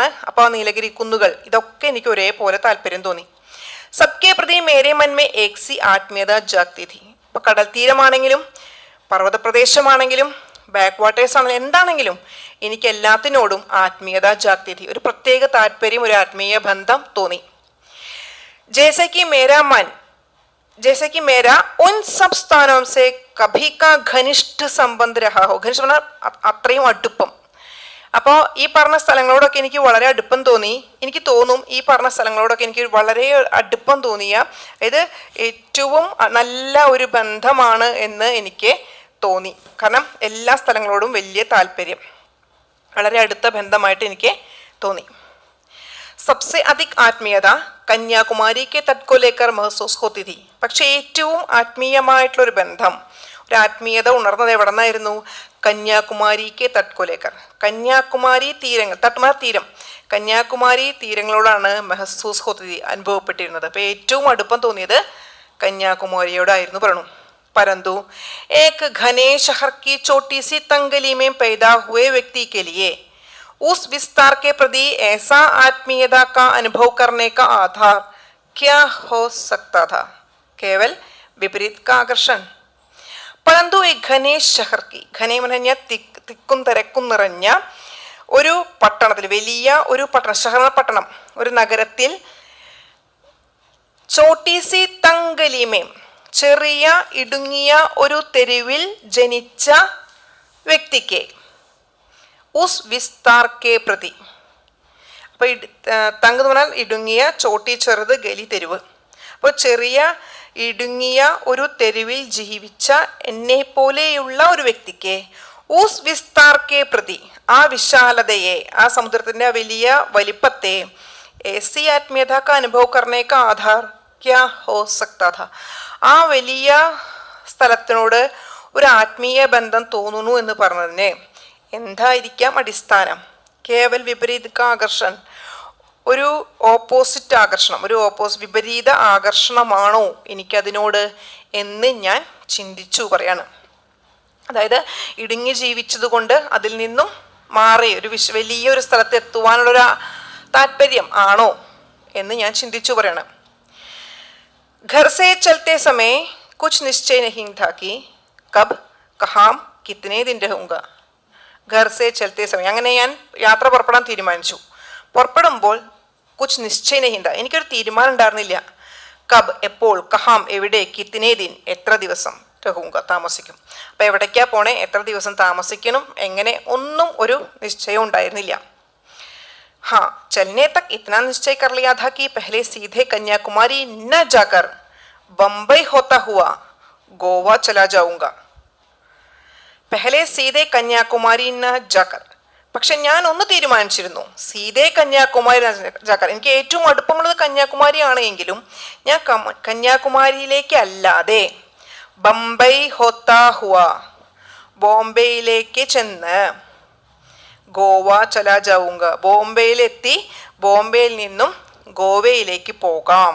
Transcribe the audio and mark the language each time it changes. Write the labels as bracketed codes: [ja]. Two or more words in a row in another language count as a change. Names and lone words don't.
[ml] അപ്പോൾ നീലഗിരി കുന്നുകൾ, ഇതൊക്കെ എനിക്ക് ഒരേപോലെ താല്പര്യം തോന്നി. [hi] सबके प्रति मेरे मन में एक सी आत्मीयता जागती थी. [ml] ഇപ്പോൾ കടൽ തീരമാണെങ്കിലും പർവ്വത പ്രദേശമാണെങ്കിലും [en] back waters [ml] ആണെങ്കിലും എന്താണെങ്കിലും എനിക്ക് എല്ലാത്തിനോടും [hi] आत्मीयता जागती थी. [ml] ഒരു പ്രത്യേക താല്പര്യം, ഒരു ആത്മീയ ബന്ധം തോന്നി. [hi] जैसे कि मेरा उन सब स्थानों से कभी का घनिष्ठ संबंध रहा हो. [ml] घनिष्ठ പറഞ്ഞാൽ അത്രയും അടുപ്പം. അപ്പോൾ ഈ പറഞ്ഞ സ്ഥലങ്ങളോടൊക്കെ എനിക്ക് വളരെ അടുപ്പം തോന്നി. എനിക്ക് തോന്നും ഈ പറഞ്ഞ സ്ഥലങ്ങളോടൊക്കെ എനിക്ക് വളരെ അടുപ്പം തോന്നിയ, അതായത് ഏറ്റവും നല്ല ഒരു ബന്ധമാണ് എന്ന് എനിക്ക് തോന്നി. കാരണം എല്ലാ സ്ഥലങ്ങളോടും വലിയ താല്പര്യം, വളരെ അടുത്ത ബന്ധമായിട്ട് എനിക്ക് തോന്നി. [hi] सबसे अधिक आत्मीयता कन्याकुमारी के तट को लेकर महसूस होती थी. [ml] പക്ഷേ ഏറ്റവും ആത്മീയമായിട്ടുള്ളൊരു ബന്ധം, ഒരു ആത്മീയത ഉണർന്നത് എവിടെ നിന്നായിരുന്നു? [hi] कन्याकुमारी के तट को लेकर, [ml] കന്യാകുമാരി തീരങ്ങൾ, തട്ട്മാർ തീരം, കന്യാകുമാരി തീരങ്ങളോടാണ് [hi] महसूस होती [ml] അനുഭവപ്പെട്ടിരുന്നത്. അപ്പോൾ ഏറ്റവും അടുപ്പം തോന്നിയത് കന്യാകുമാരിയോടായിരുന്നു പറഞ്ഞു. [hi] परंतु एक घने शहर की छोटी सी तंगली में पैदा हुए व्यक्ति के लिए उस विस्तार के प्रति ऐसा आत्मीयता का अनुभव करने का आधार क्या हो सकता था? केवल विपरीत का आकर्षण. परंतु एक घने शहर की, घने [ml] പറഞ്ഞ തിക്കും തിരക്കും നിറഞ്ഞ ഒരു പട്ടണത്തിൽ, വലിയ ഒരു പട്ടണം, ഷഹർ പട്ടണം, ഒരു നഗരത്തിൽ, [hi] छोटी सी तंगली में, [ml] ചെറിയ ഇടുങ്ങിയ ഒരു തെരുവിൽ ജനിച്ച വ്യക്തിക്ക് [hi] उस विस्तार के प्रति, [ml] അപ്പോൾ തങ്ക് എന്ന് പറഞ്ഞാൽ ഇടുങ്ങിയ, ചോട്ടി ചെറുത്, ഗലി തെരുവ്. അപ്പോൾ ചെറിയ ഇടുങ്ങിയ ഒരു തെരുവിൽ ജീവിച്ച എന്നെ പോലെയുള്ള ഒരു വ്യക്തിക്ക് [hi] उस विस्तार के प्रति, [ml] ആ വിശാലതയെ, ആ സമുദ്രത്തിൻ്റെ വലിയ വലിപ്പത്തെ, [hi] ऐसी आत्मीयता का अनुभव करने का आधार क्या हो सकता था? [ml] ആ വലിയ സ്ഥലത്തിനോട് ഒരു ആത്മീയ ബന്ധം തോന്നുന്നു എന്ന് പറഞ്ഞതിന് എന്തായിരിക്കാം അടിസ്ഥാനം? [hi] केवल विपरीत आकर्षण, [ml] ഒരു ഓപ്പോസിറ്റ് ആകർഷണം, ഒരു വിപരീത ആകർഷണമാണോ എനിക്കതിനോട് എന്ന് ഞാൻ ചിന്തിച്ചു പറയാണ്. അതായത് ഇടുങ്ങി ജീവിച്ചത് കൊണ്ട് അതിൽ നിന്നും മാറി ഒരു വലിയൊരു സ്ഥലത്ത് എത്തുവാനുള്ളൊരു താല്പര്യം ആണോ എന്ന് ഞാൻ ചിന്തിച്ചു പറയാണ്. [hi] घर से चलते समय कुछ निश्चय नहीं था कि कब कहाँ कितने दिन रहूँगा. घर से चलते समय, [ml] അങ്ങനെ ഞാൻ യാത്ര പുറപ്പെടാൻ തീരുമാനിച്ചു. പുറപ്പെടുമ്പോൾ [hi] कुछ निश्चय नहीं था, [ml] എനിക്കൊരു തീരുമാനം ഉണ്ടായിരുന്നില്ല. കബ് എപ്പോൾ, കഹാം എവിടെ, [hi] कितने दिन [ml] എത്ര ദിവസം, രഹൂങ്ക താമസിക്കും. അപ്പോൾ എവിടേക്കാ പോണേ, എത്ര ദിവസം താമസിക്കണം, എങ്ങനെ, ഒന്നും ഒരു നിശ്ചയം ഉണ്ടായിരുന്നില്ല. [hi] हाँ, चलने तक इतना निश्चय कर लिया था कि पहले सीधे कन्याकुमारी न जाकर बम्बई होता हुआ गोवा चला जाऊंगा. पहले सीधे कन्याकुमारी न जाकर, [ml] പക്ഷെ ഞാൻ ഒന്ന് തീരുമാനിച്ചിരുന്നു, [hi] सीधे कन्याकुमारी जाकर, [ml] എനിക്ക് ഏറ്റവും അടുപ്പമുള്ളത് കന്യാകുമാരിയാണ് എങ്കിലും ഞാൻ കന്യാകുമാരിയിലേക്ക് അല്ലാതെ [hi] बम्बई होता हुआ, [ml] ബോംബെയിലേക്ക് ചെന്ന്, [hi] गोवा चला जाऊंगा, [ml] ബോംബെയിലെത്തി ബോംബെയിൽ നിന്നും ഗോവയിലേക്ക് പോകാം.